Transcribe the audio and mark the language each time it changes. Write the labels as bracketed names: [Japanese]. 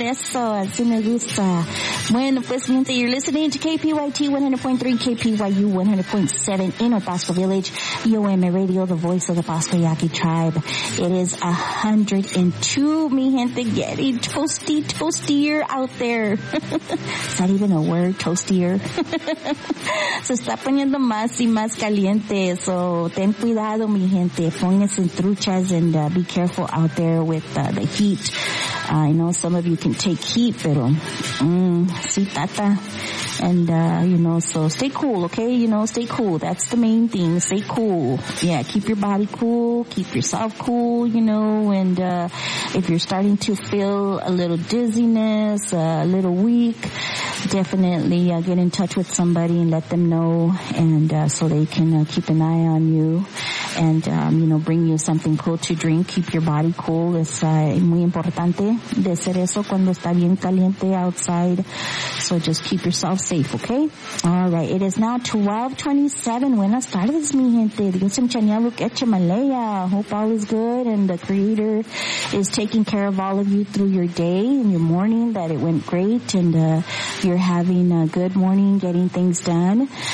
[Spanish] Eso, así me gusta. Bueno, pues, mientras, [English] you're listening to KPYT 100.3, KPYU 100.7 in Otasco Village, IOM Radio, the voice of the Pasco Yaqui tribe. It is 102, [Spanish] mi gente, [English] getting toasty, toastier out there. Is that even a word, toastier? [Spanish] Se está poniendo más y más caliente, so ten cuidado, mi gente. Pónganse truchas [English] and be careful out there with the heat. I know some of you can take heat, [Spanish] pero sí, tata. [English] And, you know, so stay cool, okay? You know, stay cool. That's the main thing. Stay cool. Yeah, keep your body cool. Keep yourself cool, you know. And if you're starting to feel a little dizziness, a little weak, definitely get in touch with somebody and let them know, and so they can keep an eye on you and, you know, bring you something cool to drink. Keep your body cool. [Spanish] Es muy importante de hacer eso cuando está bien caliente outside. [English] So just keep yourself safe, okay? All right. It is now 12:27. [Spanish] Buenas tardes, mi gente. [Yaqui] Dios en chanyaluk echemalaya. [English] Hope all is good and the Creator is taking care of all of you through your day and your morning, that it went great and you're having a good morning, getting things done.